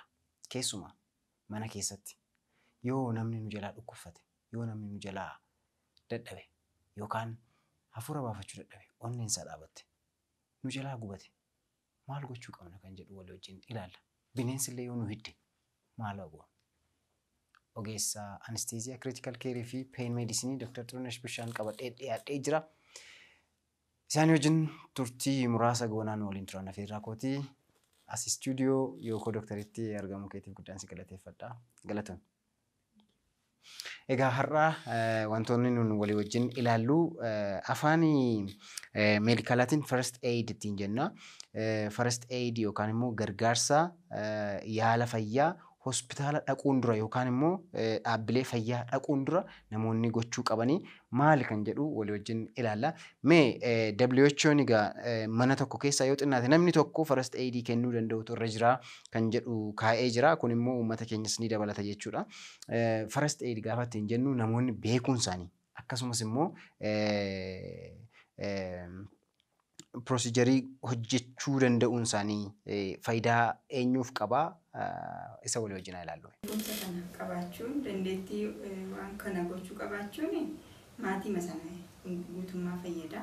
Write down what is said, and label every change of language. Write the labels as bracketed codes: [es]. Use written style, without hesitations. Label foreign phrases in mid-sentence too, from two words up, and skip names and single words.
[om] Keessumaa mana keessatti yoo namni nu jalaa dhukkubfate, yoo namni nu jalaa dadhabe yookaan hafuura baafachuu dadhabe, onneen isaa dhaabatte, nu jalaa gubate maal gochuu qabna kan jedhu walii wajjin ilaalla. Bineensi illee yoo nu hidde maal goona? Ogeessa anesteeziyaa [en] critical care [om] fi [en] pain medicine [om] Dr. Xirunesh bishaan qabadhee dhiyaadhee jira. Isaan wajjin turtii muraasa goonaan waliin turan afeerraa kooti. As studio yookoo doktoritti argamu keetiif guddaan si galateeffadha. Galatoon. Egaa har'aa wantoonni nun walii wajjin ilaallu afaan meedikaalaatiin [en] first aid [om] ittiin jenna. [en] First aid [om] yookaan immoo gargaarsa yaala fayyaa hospitaala dhaquun dura yookaan immoo dhaabbilee fayyaa dhaquun dura namoonni gochuu qabanii maal kan jedhu walii wajjin ilaalla. Mee WHO'n egaa mana tokko keessa yoo xinnaate namni tokko [en] first aid [om] kennuu danda'utu irra jira kan jedhu kaa'ee jira. Kun immoo uummata keenyas ni dabalata jechuudha. [en] First aid [om] gaafa ittiin jennu namoonni beekuun isaanii akkasumas immoo procedure hojjechuu danda'uun isaanii faayidaa eenyuuf qabaa isa walii wajjin ilaallu. Beekumsa kana qabaachuun dandeettii waan kana gochuu qabaachuun maatii masana guutummaa fayyada.